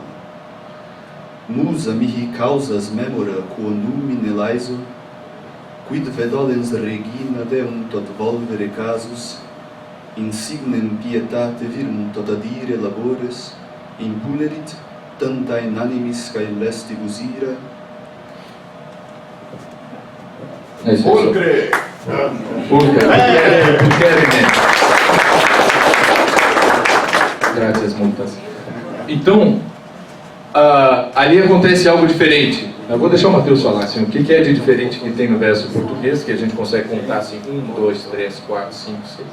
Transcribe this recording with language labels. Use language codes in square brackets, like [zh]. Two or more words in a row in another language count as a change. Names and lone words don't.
[la] Musa mihi causas memora quo numine laeso, quid vedolens regina deum tot volvere casus, insignem pietate virum tot adire labores, impulerit tanta in animis cae lestibus ira. Pulcre! [pt] Graças, multas. Então, ali acontece algo diferente. Eu vou deixar o Mateus falar assim, o que é de diferente que tem no verso português, que a gente consegue contar assim, 1, 2, 3, 4, 5, 6.